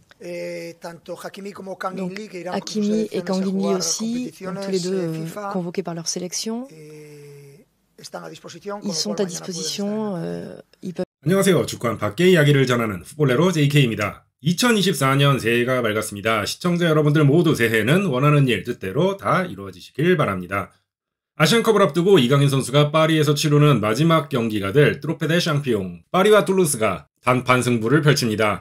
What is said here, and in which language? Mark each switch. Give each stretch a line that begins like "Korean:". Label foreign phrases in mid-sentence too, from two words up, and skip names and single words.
French: Donc Hakimi et Kang In-lee aussi, donc tous les deux convoqués par leur sélection. Ils sont à disposition. Ils peuvent...
Korean: 안녕하세요. 주간 밖의 이야기를 전하는 풋볼레로 JK입니다. 2024년 새해가 밝았습니다. 시청자 여러분들 모두 새해는 원하는 일 뜻대로 다 이루어지시길 바랍니다. 아시안컵을 앞두고 이강인 선수가 파리에서 치르는 마지막 경기가 될 트로페 데 샹피용, 파리와 툴루스가 단판 승부를 펼칩니다.